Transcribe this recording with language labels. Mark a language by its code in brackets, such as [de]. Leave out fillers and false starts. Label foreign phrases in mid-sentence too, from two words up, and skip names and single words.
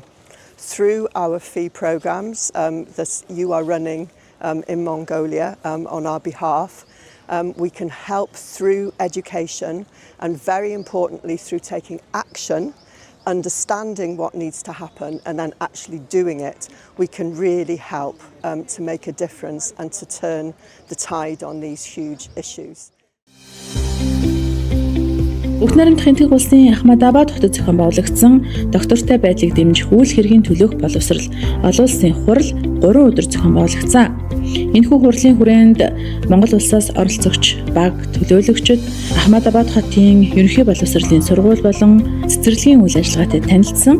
[en] Through our FEE programs that you are running in Mongolia on our behalf, we can help through education and, very importantly, through taking action, understanding what needs to happen and then actually doing it. We can really help to make a difference and to turn the tide on these huge issues. [mn] Бүх найрамдах энэтхэг улсын Ахмадабад хотод зохион байгуулагдсан доктортой байдлыг дэмжих үйл хэргийн төлөөх боловсрол олон улсын хурал 3 өдөр зохион байгуулагдсан. Энэхүү хурлын хүрээнд Монгол улсаас оролцогч, баг, төлөөлөгчид Ахмадабад хотын ерөнхий боловсролын сургууль болон цэцэрлэгийн үйл ажиллагаатай танилцсан.